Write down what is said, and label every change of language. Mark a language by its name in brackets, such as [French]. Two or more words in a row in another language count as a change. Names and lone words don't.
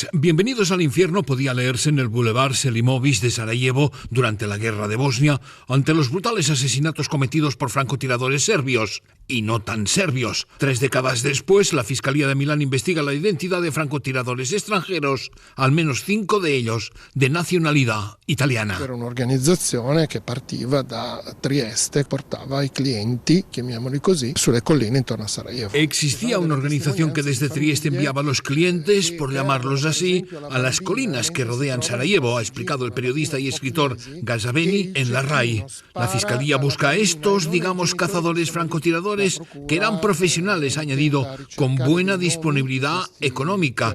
[Spanish] Bienvenidos al infierno podía leerse en el Boulevard Selimović de Sarajevo durante la guerra de Bosnia, ante los brutales asesinatos cometidos por francotiradores serbios. Y no tan serbios. 3 décadas después, la Fiscalía de Milán investiga la identidad de francotiradores extranjeros, al menos 5 de ellos de nacionalidad italiana. [Italian] Era un'organizzazione che partiva da Trieste, portava i clienti, chiamiamoli così, sulle colline intorno a Sarajevo. [Spanish] Existía una organización que desde de Trieste enviaba a los clientes, por llamarlos así, a las colinas que rodean Sarajevo, ha explicado el periodista y escritor Gazabeni en la RAI. La Fiscalía busca a estos, digamos, cazadores francotiradores, que eran profesionales, ha añadido, con buena disponibilidad económica.